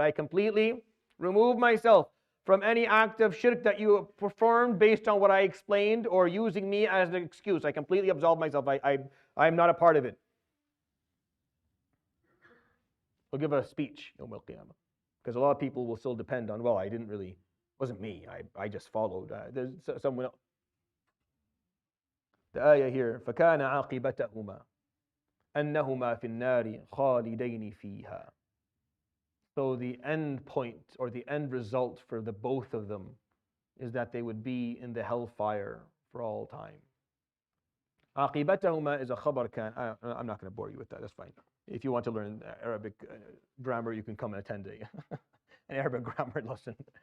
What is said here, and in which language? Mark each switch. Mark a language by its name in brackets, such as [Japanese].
[English] I completely remove myself from any act of shirk that you performed based on what I explained or using me as an excuse. I completely absolve myself. I'm not a part of it. We'll give a speech Yawm al-Qiyamah, because a lot of people will still depend on, well, I didn't really, wasn't me, I just followed. There's someone else. The ayah here, [Arabic] فَكَانَ عَاقِبَتَهُمَا أَنَّهُمَا فِي النَّارِ خَالِدَيْنِ فِيهَا. [English] So the end point or the end result for the both of them is that they would be in the hellfire for all time. عَاقِبَتَهُمَا is a khabar kan. I'm not going to bore you with that, that's fine. If you want to learn Arabic grammar, you can come and attend an Arabic grammar lesson.